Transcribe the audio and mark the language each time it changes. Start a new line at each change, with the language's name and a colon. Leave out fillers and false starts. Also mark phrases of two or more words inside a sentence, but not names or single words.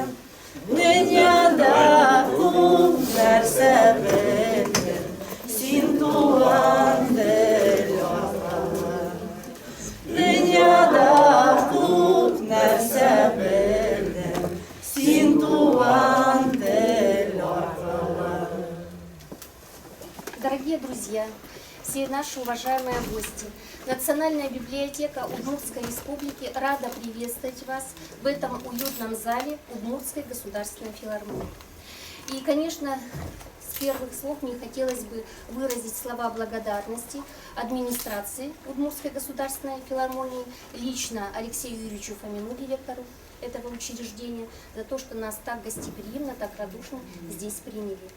Tatar: Дөньяда күп нәрсә белдем, син туган тел аркылы. Дөньяда күп нәрсә белдем, син туган тел аркылы.
Russian: Дорогие друзья, все наши уважаемые гости, Национальная библиотека Удмуртской Республики рада приветствовать вас в этом уютном зале Удмуртской государственной филармонии. И, конечно, с первых слов мне хотелось бы выразить слова благодарности администрации Удмуртской государственной филармонии, лично Алексею Юрьевичу Фомину, директору этого учреждения, за то, что нас так гостеприимно, так радушно здесь приняли.